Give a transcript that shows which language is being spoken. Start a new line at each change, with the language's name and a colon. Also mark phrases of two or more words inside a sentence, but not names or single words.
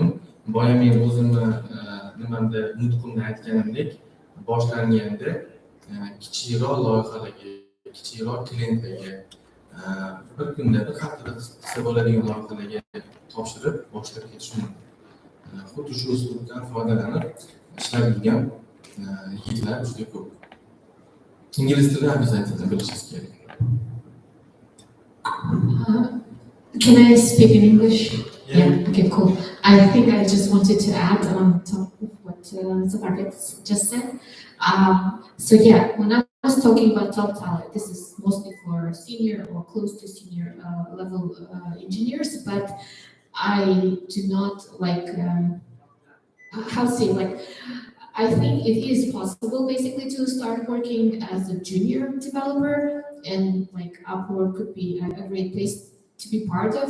Uzbek: Boya men o'zimni nimamda nutqimda aytganimdek, boshlanganda kichikroq loyihalarga, kichikroq klientlarga bir kunda, bir haftada qilsa bo'ladigan loyihalarga topshirib boshlab ketish mumkin. Xuddi shu uslubdan foydalanib ishlab yurgan yigitlar juda ko'p. Ingliz tilini обязательно bilishingiz kerak.
English: Can I speak in English? Yeah. Okay, cool. I think I just wanted to add on top of what Zafarket just said. So yeah, when I was talking about top talent, this is mostly for senior or close to senior level engineers, but I do not like, how to say, like, I think it is possible basically to start working as a junior developer, and like Upwork could be a great place to be part of.